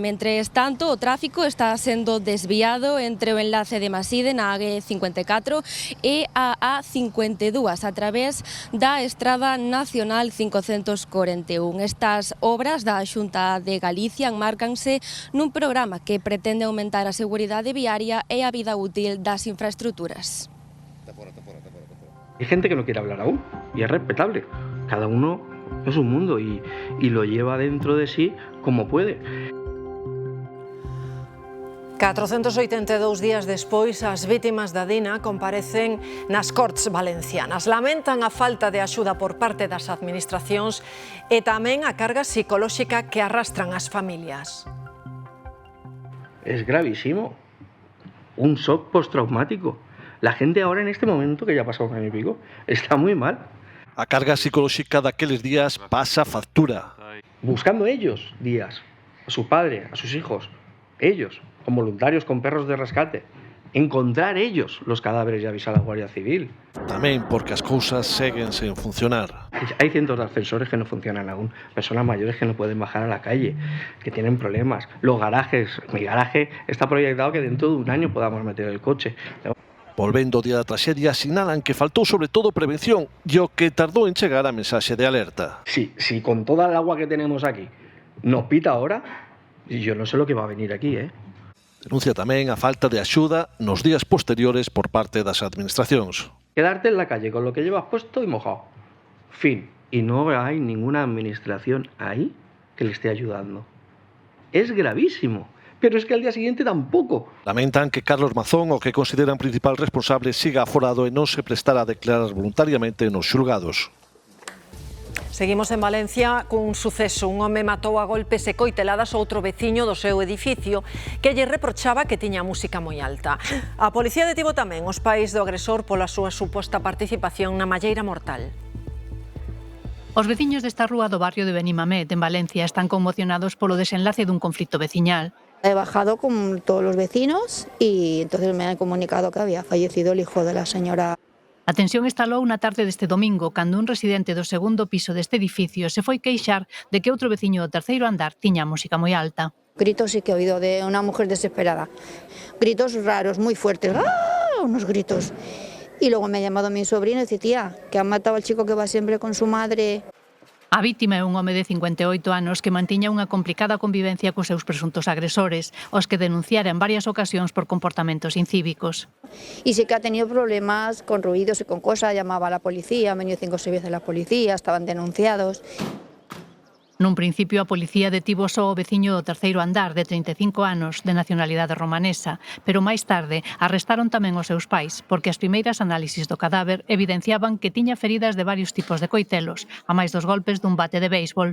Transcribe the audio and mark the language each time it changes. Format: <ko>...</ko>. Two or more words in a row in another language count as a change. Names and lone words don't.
<gl>Mentres tanto, o tráfico está sendo desviado entre o enlace de Maside na AG54 e a A52 a través da Estrada Nacional 541. Estas obras da Xunta de Galicia enmárcanse nun programa que pretende aumentar a seguridade viaria e a vida útil das infraestructuras.</gl> <es>Hay gente que no quiere hablar aún y es respetable. Cada uno es un mundo y lo lleva dentro de sí como puede.</es> <gl>482 días despois, as vítimas da Dina comparecen nas Cortes Valencianas. Lamentan a falta de axuda por parte das administracións e tamén a carga psicolóxica que arrastran as familias.</gl> <es>Es gravísimo. Un shock postraumático. La gente ahora en este momento, que ya ha pasado un año y pico, está muy mal.</es> <gl>A carga psicolóxica daqueles días pasa factura.</gl> <es>Buscando ellos días, a su padre, a sus hijos, ellos, con voluntarios, con perros de rescate, encontrar ellos los cadáveres y avisar a la Guardia Civil.</es> <gl>Tamén porque as cousas seguen sen funcionar.</gl> <es>Hay cientos de ascensores que no funcionan aún, personas mayores que no pueden bajar a la calle, que tienen problemas. Los garajes, mi garaje está proyectado que dentro de un año podamos meter el coche.</es> <gl>Volvendo ao día da traxedia, sinalan que faltou sobre todo prevención e o que tardou en chegar a mensaxe de alerta.</gl> <es>Si con toda el agua que tenemos aquí nos pita ahora, yo no sé lo que va a venir aquí, ¿eh?</es> <gl>Denuncia tamén a falta de axuda nos días posteriores por parte das administracións.</gl> <es>Quedarte en la calle con lo que llevas puesto y mojado. Fin. Y no hay ninguna administración ahí que le esté ayudando. Es gravísimo. Pero es que al día siguiente tampoco.</es> <gl>Lamentan que Carlos Mazón, o que consideran principal responsable, siga aforado e non se prestara a declarar voluntariamente nos xulgados. Seguimos en Valencia cun suceso. Un home matou a golpes e coiteladas outro veciño do seu edificio que lle reprochaba que tiña música moi alta. A policía detivo tamén os pais do agresor pola súa suposta participación na malleira mortal. Os veciños desta rúa do barrio de Benimamet, en Valencia, están conmocionados polo desenlace dun conflito veciñal.</gl> <es>He bajado con todos los vecinos y entonces me han comunicado que había fallecido el hijo de la señora.</es> <gl>A tensión estalou na tarde deste domingo cando un residente do segundo piso deste edificio se foi queixar de que outro veciño do terceiro andar tiña a música moi alta.</gl> <es>Gritos sí que he oído de una mujer desesperada. Gritos raros, muy fuertes. ¡Ah! Unos gritos. Y luego me ha llamado mi sobrino y dice, tía, que han matado al chico que va siempre con su madre.</es> <gl>A vítima é un home de 58 anos que mantiña unha complicada convivencia cos seus presuntos agresores, os que denunciara en varias ocasións por comportamentos incívicos.</gl> <es>Y sí que ha tenido problemas con ruidos y con cosas, llamaba a la policía, han venido 5 o 6 veces la policía, estaban denunciados.</es> <gl>Nun principio, a policía detivo só o veciño do terceiro andar, de 35 anos, de nacionalidade romanesa, pero máis tarde arrestaron tamén os seus pais, porque as primeiras análisis do cadáver evidenciaban que tiña feridas de varios tipos de coitelos, a máis dos golpes dun bate de béisbol.</gl>